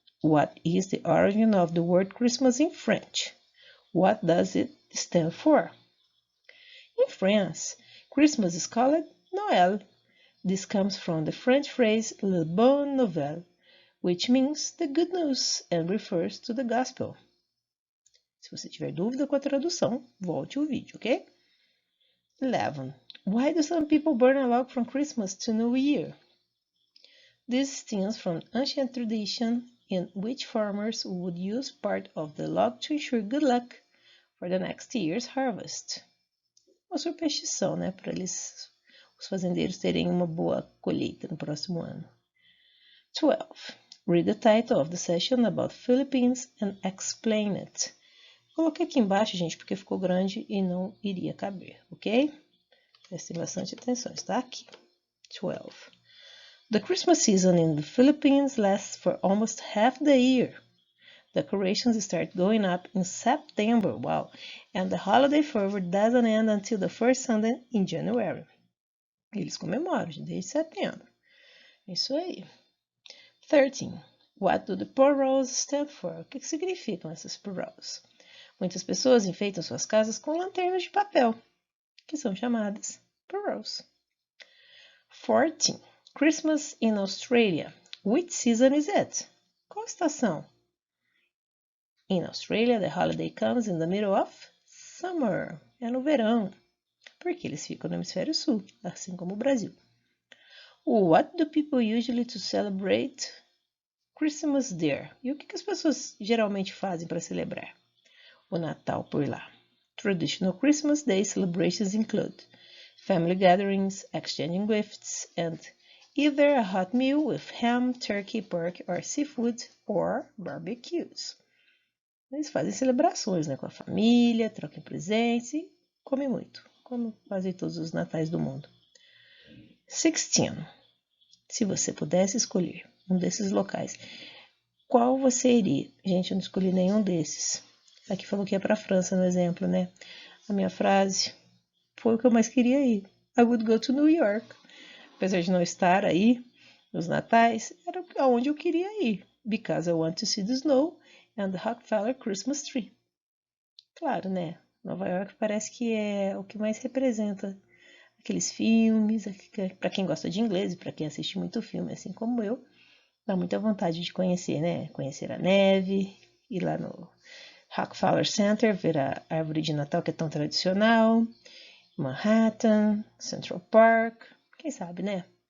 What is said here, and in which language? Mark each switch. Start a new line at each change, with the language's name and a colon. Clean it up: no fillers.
English: What is the origin of the word Christmas in French? What does it stand for? In France, Christmas is called Noël. This comes from the French phrase
French: Le Bonne Nouvelle,
English: which means the good news and refers to the gospel.
Portuguese: Se você tiver dúvida com a tradução, volte o vídeo, ok?
English: 11. Why do some people burn a log from Christmas to New Year? This stems from ancient tradition in which farmers would use part of the log to ensure good luck for the next year's harvest.
Portuguese: uma superstição, né? Para os fazendeiros terem uma boa colheita no próximo ano.
English: 12. Read the title of the session about Philippines and explain it.
Portuguese: Coloquei aqui embaixo, gente, porque ficou grande e não iria caber, ok? Prestem bastante atenção, está aqui.
English: 12. The Christmas season in the Philippines lasts for almost half the year. Decorations start going up in September, wow, and the holiday fervor doesn't end until the first Sunday in January.
Portuguese: Eles comemoram desde setembro. Isso aí.
English: 13. What do the paroles stand for?
Portuguese: O que significam essas paroles? Muitas pessoas enfeitam suas casas com lanternas de papel, que são chamadas paroles.
English: 14. Christmas in Australia. Which season is it?
Portuguese: Qual estação?
English: In Australia, the holiday comes in the middle of summer.
Portuguese: É no verão, porque eles ficam no hemisfério sul, assim como o Brasil.
English: What do people usually to celebrate Christmas there?
Portuguese: E o que as pessoas geralmente fazem para celebrar o Natal por lá?
English: Traditional Christmas Day celebrations include family gatherings, exchanging gifts, and either a hot meal with ham, turkey, pork, or seafood, or barbecues.
Portuguese: Eles fazem celebrações, né, com a família, trocam presentes e comem muito, como quase todos os natais do mundo. 16. Se você pudesse escolher um desses locais, qual você iria? Gente, eu não escolhi nenhum desses. Aqui falou que é para a França, no exemplo, né? A minha frase foi o que eu mais queria ir.
English: I would go to New York.
Portuguese: Apesar de não estar aí nos natais, era aonde eu queria ir.
English: Because I want to see the snow and the Rockefeller Christmas tree.
Portuguese: Claro, né? Nova York parece que é o que mais representa aqueles filmes, para quem gosta de inglês e para quem assiste muito filme, assim como eu, dá muita vontade de conhecer, né? Conhecer a neve, ir lá no Rockefeller Center, ver a árvore de Natal que é tão tradicional, Manhattan, Central Park, quem sabe, né?